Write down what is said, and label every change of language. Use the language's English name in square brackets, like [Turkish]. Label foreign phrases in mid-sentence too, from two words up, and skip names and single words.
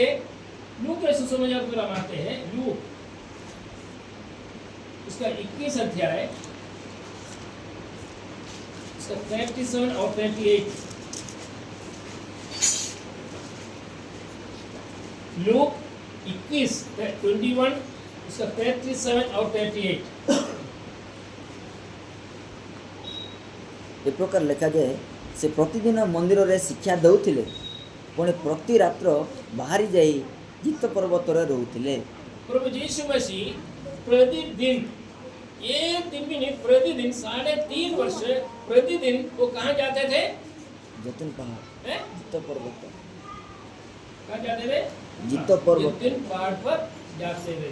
[Hindi] लूक के सुसमाचार को आते हैं, लूक उसका 21 अध्याय, उसका 37 और 38। लूक 21 उसका 37 और 38। [Odia] ଏ ପ୍ରକାର ଲେଖାଯାଏ, ସେ ପ୍ରତିଦିନ ମନ୍ଦିରରେ ଶିକ୍ଷା ଦେଉଥିଲେ, ପୁଣି ପ୍ରତି ରାତ୍ର ବାହାରି ଯାଇ ଜିତ ପର୍ବତରେ ରହୁଥିଲେ। [Hindi] प्रभु यीशु मसीह प्रतिदिन, एक दिन भी नहीं, प्रतिदिन 3.5 वर्ष प्रतिदिन वो कहाँ जाते थे? जैतून पहाड़, हैं? जित पर्वत, कहाँ जाते थे? जित पर्वत। जैतून पहाड़ पर जाते थे।